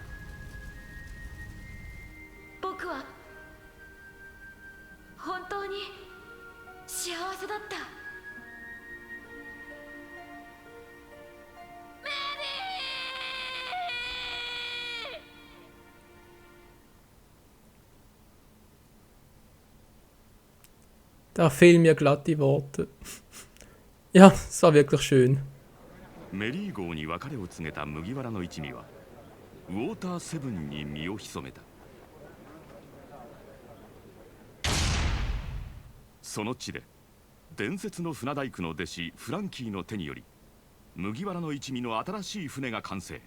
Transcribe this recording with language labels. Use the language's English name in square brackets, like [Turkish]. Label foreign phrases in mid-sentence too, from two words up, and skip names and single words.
[Japanese] 僕は本当に幸せだった。メリー。 [German] Da fehlen mir glatt die Worte. Ja, es war wirklich schön. [Japanese] メリー号に別れを告げた麦わらの一味はウォーターセブンに身を潜めた。その地で伝説の船大工の弟子フランキーの手により麦わらの一味の新しい船が完成。